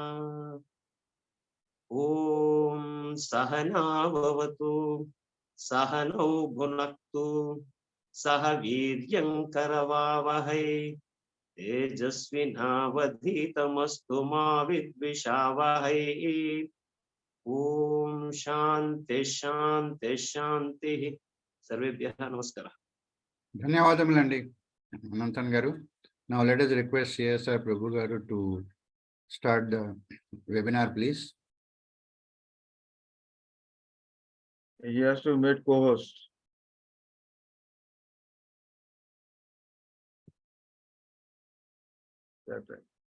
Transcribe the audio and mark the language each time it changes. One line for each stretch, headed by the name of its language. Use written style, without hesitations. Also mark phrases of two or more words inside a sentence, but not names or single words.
Sanskrit: ॐ सहना भवतु सहनौ भुनक्तु सह वीर्यं करवावहै तेजस्विनावधीतमस्तु मा विद्विषावहै। ॐ शान्ति शान्ति शान्तिः। सर्वेभ्यः नमस्कारः।
Telugu: ధన్యవాదములండి అనంతన్ గారు.
English: Now let us request CSR Prabhu garu to start the webinar, please. He has to meet co-host. That's right.